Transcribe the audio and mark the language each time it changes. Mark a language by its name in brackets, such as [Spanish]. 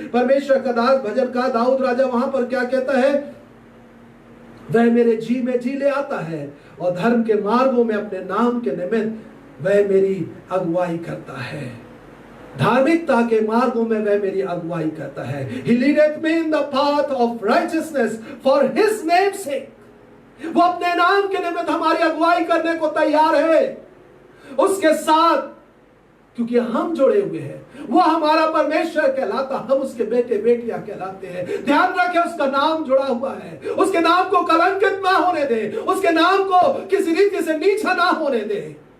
[Hindi] परमेश्वर का दास भजनकार दाऊद राजा वहां पर क्या कहता है, वह मेरे जी में जी ले आता है और धर्म के मार्गों में अपने नाम के निमित्त वह मेरी अगुवाई करता है। धार्मिकता के मार्गों में वह मेरी अगुवाई करता है। [English] He leadeth me in the path of righteousness for his name's sake। [Hindi] वो अपने नाम के निमित्त हमारी अगुवाई करने को तैयार है। उसके साथ क्योंकि हम जुड़े हुए हैं, वो हमारा परमेश्वर कहलाता, हम उसके बेटे बेटियां कहलाते हैं। ध्यान रखें उसका नाम जुड़ा हुआ है, उसके नाम को कलंकित ना होने दे, उसके नाम को किसी रीति से नीचा ना होने दे।